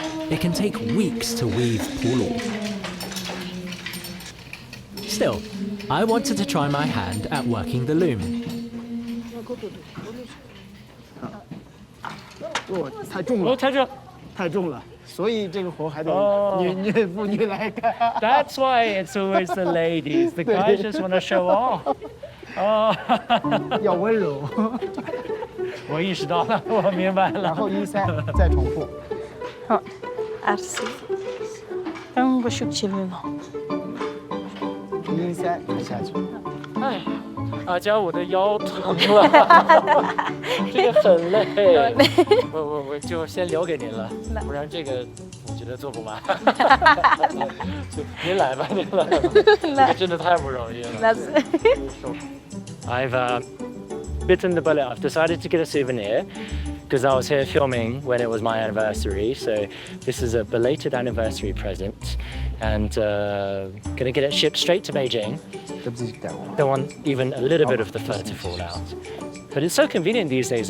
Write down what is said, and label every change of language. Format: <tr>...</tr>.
<en>It can take weeks to weave pulu. Still, I wanted to try my hand at working the loom.</en> <zh>太重了，所以这个活还得妇女来干。</zh> <en>That's why it's always the ladies. The guys just want to show off.</en> <zh>要温柔。我意识到了，我明白了。然后一塞再重复。</zh> <ko>好，알았어. 한번 쉽지 않아.</ko> <zh>一塞下去。哎，阿娇，我的腰疼了，这个很累。我就先留给您了，不然这个我觉得做不完。就您来吧，您来吧，这个真的太不容易了。</zh> <en>I've bitten the bullet. I've decided to get a souvenir because I was here filming when it was my anniversary. So this is a belated anniversary present, and gonna get it shipped straight to Beijing. Don't want even a little bit of the fur to fall out. But it's so convenient these days.</en>